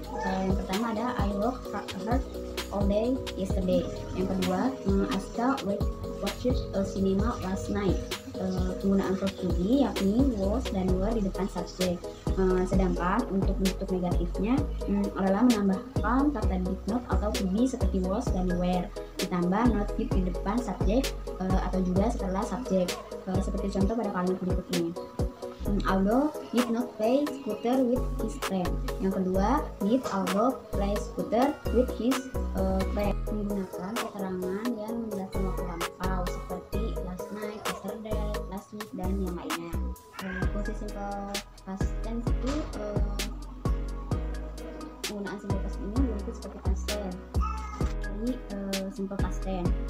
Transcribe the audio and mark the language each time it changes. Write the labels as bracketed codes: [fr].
[id] Yang pertama ada [en] I worked hard all day yesterday. [id] Yang kedua, [en] I watched a cinema last night. [id] Penggunaan verb to be yakni was dan were di depan subjek. Sedangkan untuk bentuk negatifnya adalah menambahkan kata did not atau to be seperti was dan were ditambah not did di depan subjek atau juga setelah subjek. Seperti contoh pada kalimat berikut ini. [en] Aldo did not play scooter with his friend. [id] Yang kedua, [en] did Aldo play scooter with his friend. [id] Menggunakan keterangan yang menjelaskan waktu lampau seperti last night, yesterday, last week, dan yang lainnya. Fungsi simple past tense itu penggunaan simple past ini bentuk seperti past tense. Jadi simple past tense.